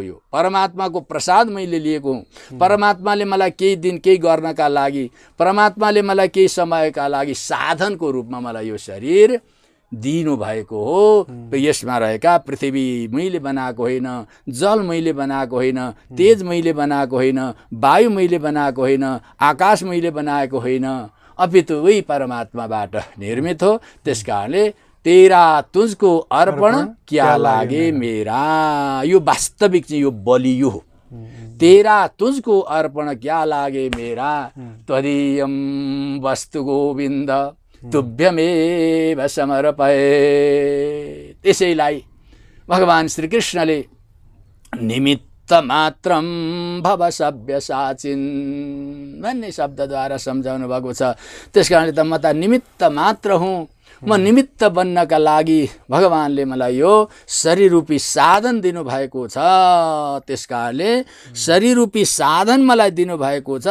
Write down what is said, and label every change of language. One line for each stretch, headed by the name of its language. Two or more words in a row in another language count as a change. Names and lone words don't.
Nepali: यो परमात्माको प्रसाद मैले लिएको हुँ। परमात्माले मलाई केही दिन केही गर्नका लागि, परमात्माले मलाई केही समयका लागि साधनको रूपमा मलाई यो शरीर दिनुभएको हो। यसमा रहेका पृथ्वी मैले बनाएको होइन, जल मैले बनाएको होइन, तेज मैले बनाएको होइन, वायु मैले बनाएको होइन, आकाश मैले बनाएको होइन, अपितु वही परमात्माबाट निर्मित हो। त्यस कारणले
Hindi: तेरा तुझको अर्पण क्या लागे मेरा,
Nepali: यो वास्तविक चाहिँ यो बलियो हो।
Hindi: तेरा तुझको अर्पण क्या लागे मेरा,
Sanskrit: त्वदीयम वस्तु गोविन्द तुभ्यमेव समर्पये।
Nepali: त्यसैलाई भगवान् श्रीकृष्णले
Sanskrit: निमित्त मात्रम भव सभ्य साचिन
Nepali: भन्ने शब्दद्वारा सम्झाउनु भएको छ। त्यस कारणले त म त निमित्त मात्र हुँ। म निमित्त बन्नका लागि भगवानले मलाई यो शरीर रूपी साधन दिनुभएको छ। त्यस कारणले शरीर रूपी साधन मलाई दिनुभएको छ।